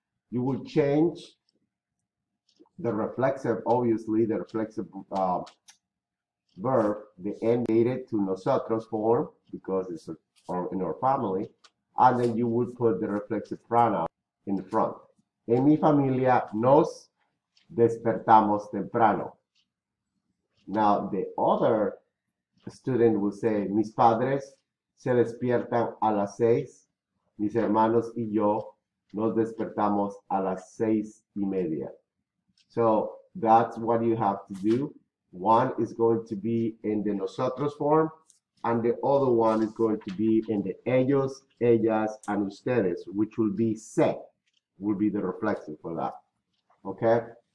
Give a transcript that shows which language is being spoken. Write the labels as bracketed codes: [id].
[en] You would change the reflexive, obviously, the reflexive verb, the end dated to nosotros form because it's in our family, and then you would put the reflexive pronoun in front. [es] En mi familia nos despertamos temprano. [en] Now the other student will say, [es] mis padres se despiertan a las 6, mis hermanos y yo nos despertamos a las 6:30. [en] So that's what you have to do. One is going to be in the nosotros form, and the other one is going to be in the ellos, ellas, and ustedes, which will be se, will be the reflexive for that. Okay?